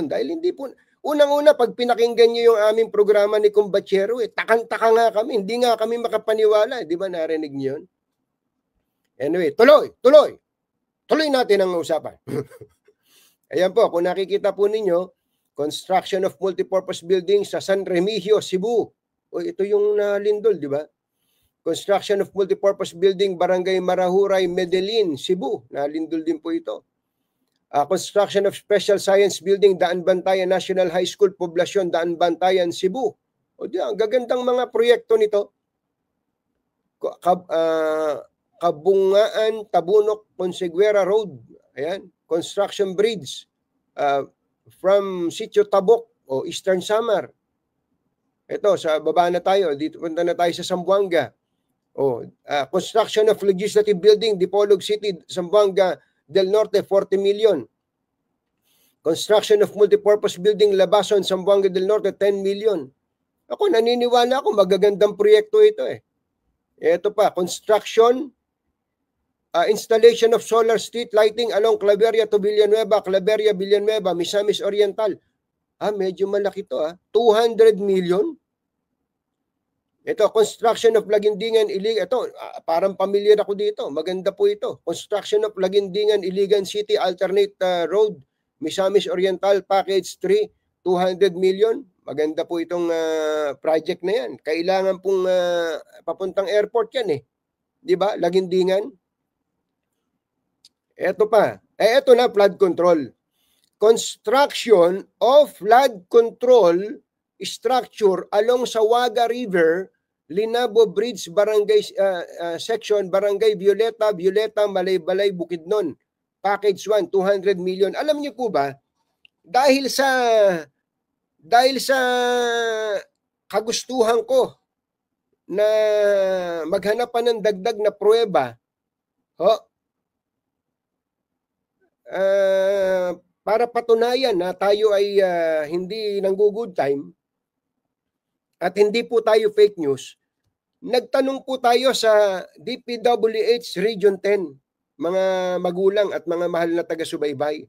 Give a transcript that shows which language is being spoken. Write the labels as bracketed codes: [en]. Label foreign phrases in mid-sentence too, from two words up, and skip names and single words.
[tl] Dahil hindi po, unang-una, pag pinakinggan nyo yung aming programa ni Kumbachero, takang-taka nga kami. Hindi nga kami makapaniwala. Di ba narinig nyo yun? Anyway, tuloy natin ang usapan. Ayan po, kung nakikita po ninyo, [en] construction of multipurpose building sa San Remigio, Cebu. [tl] Ito yung nalindol, di ba? [en] Construction of multipurpose building, Barangay Marahuray, Medellin, Cebu. [tl] Nalindol din po ito. [en] Construction of special science building, Daan Bantayan National High School, Poblasyon, Daan Bantayan, Cebu. [tl] Ang gagandang mga proyekto nito. Kabungaan, Tabunok, Conseguera Road. [en] Ayan. Construction bridge from Sitio Tabok o Eastern Samar. [tl] Ito, sa baba na tayo. Dito punta na tayo sa Zamboanga. [en] Construction of legislative building, Dipolog City, Zamboanga del Norte, 40 million. Construction of multipurpose building, Labason, Zamboanga del Norte, 10 million. [tl] Ako, naniniwala ako, magagandang proyekto ito Ito pa, [en] construction, installation of solar street lighting along Claveria to Villanueva, Claveria, Villanueva, Misamis Oriental. [tl] Medyo malaki to 200 million. Ito, [en] construction of Lagindingan, [tl] ito, parang familiar ako dito. Maganda po ito. [en] Construction of Lagindingan, Iligan City, Alternate Road, Misamis Oriental, Package 3, 200 million. [tl] Maganda po itong project na yan. Kailangan pong papuntang airport yan Di ba? Lagindingan. Ito pa. Ito na, [en] flood control. Construction of flood control structure along Sawaga River, Linabo Bridge, Barangay Section, Barangay Violeta, Malay-Balay, Bukidnon. Package 1, 200 million. [tl] Alam niyo po ba, dahil sa kagustuhan ko na maghanap pa ng dagdag na pruweba, para patunayan na tayo ay hindi nanggo- [en] good time [tl] at hindi po tayo [en] fake news, [tl] nagtanong po tayo sa DPWH Region 10, mga magulang at mga mahal na taga-subaybay.